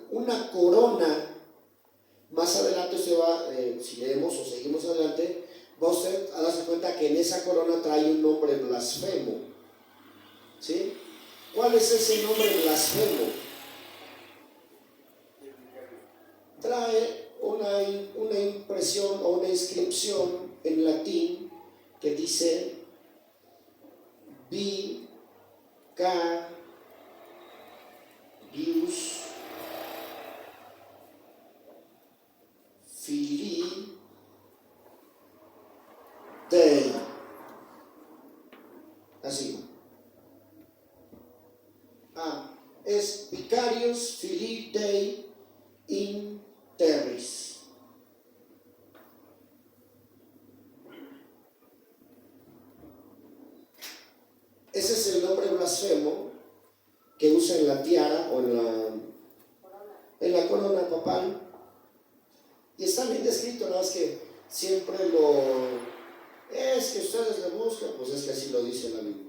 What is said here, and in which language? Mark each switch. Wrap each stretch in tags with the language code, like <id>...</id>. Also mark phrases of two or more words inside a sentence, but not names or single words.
<es>Una corona, más adelante usted va, si leemos o seguimos adelante, va usted a darse cuenta que en esa corona trae un nombre blasfemo, ¿sí? ¿Cuál es ese nombre blasfemo? Trae una impresión o una inscripción en latín que dice</es> <la>Vicarius Filii Dei.</la> <es>Así.</es> <la>Es Vicarius Filii Dei in terris.</la> <es>Ese es el nombre blasfemo que usa en la tiara o en la corona papal. Y está bien descrito, nada más que siempre es que ustedes le buscan, pues es que así lo dice la Biblia.</es>